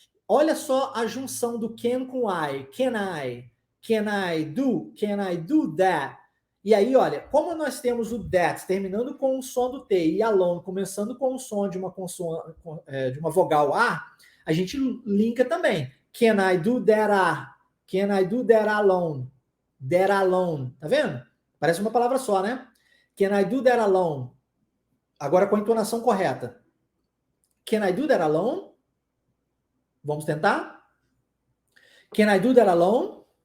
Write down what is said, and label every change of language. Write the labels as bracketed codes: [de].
[pt] Olha só a junção do can com I. [en] Can I do that? [pt] E aí, olha, como nós temos o that terminando com o som do T e alone começando com o som de uma consoante, de uma vogal a gente linka também. [en] Can I do that Can I do that alone? That alone. [pt] Tá vendo? Parece uma palavra só, né? [en] Can I do that alone? [pt] Agora com a entonação correta. [en] Can I do that alone? [pt] Vamos tentar? [en] Can I do that alone?